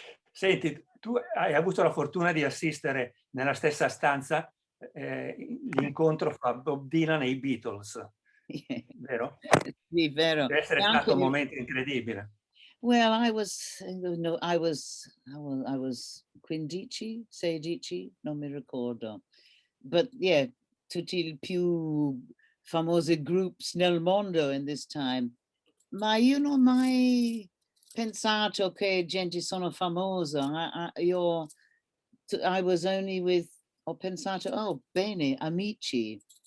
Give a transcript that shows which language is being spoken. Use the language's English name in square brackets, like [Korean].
[Italian] Senti, tu hai avuto la fortuna di assistere nella stessa stanza l'incontro fra Bob Dylan e i Beatles, vero? Sì, vero. Deve essere stato un momento incredibile. [English] Well, I was 15, 16, [Italian] non mi ricordo. [English] But yeah, [Italian] tutti i più famosi groups nel mondo [English] in this time. [Italian] Ma io non ho mai pensato che gente sono famosa. [English] I was only [Italian] ho pensato, oh, bene, amici.